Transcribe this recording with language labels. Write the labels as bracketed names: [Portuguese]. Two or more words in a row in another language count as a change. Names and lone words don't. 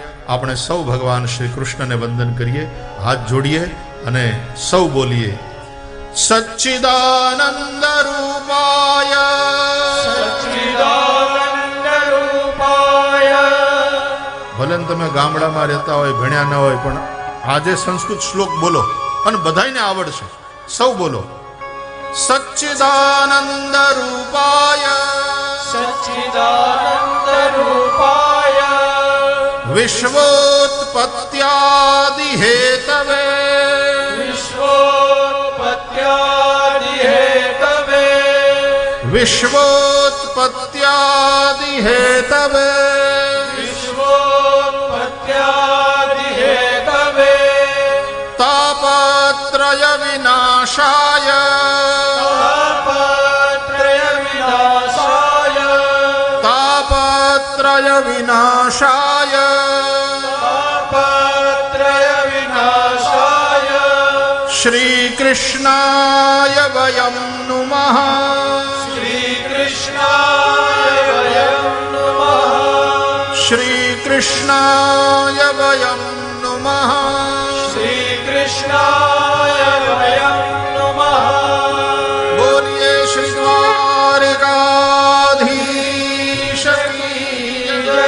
[Gujarati] આપણે સૌ ભગવાન શ્રી કૃષ્ણને વંદન કરીએ, હાથ જોડીએ અને સૌ બોલીએ, [Sanskrit] સચ્ચિદાનંદ રૂપાય, સચ્ચિદાનંદ રૂપાય. [Gujarati] ભલે તમે ગામડામાં રહેતા હોય, ભણ્યા ન હોય, પણ આજે સંસ્કૃત શ્લોક બોલો અને બધાયને આવડશે. સૌ બોલો, [Sanskrit] સચ્ચિદાનંદ રૂપાય, સચ્ચિદાનંદ રૂપાય, વિશ્વોત્પત્યાદિ હેતવે, વિશ્વોત્પત્યાદિ હેતવે, વિશ્વોત્પત્યાદિ હેતવે, વિશ્વોત્પત્યાદિ હેતવે, તાપત્રય વિનાશાય, તાપત્રય વિનાશાય, તાપત્રય વિનાશાય, તાપત્રય વિનાશાય, કૃષ્ણાય વયમ નુમઃ શ્રી કૃષ્ણાય વયમ નમઃ શ્રી કૃષ્ણાય વયમ નુમઃ શ્રી કૃષ્ણાય વયમ નમઃ [Gujarati] બોલીએ શ્રી દ્વારિકાધીશ કી જય.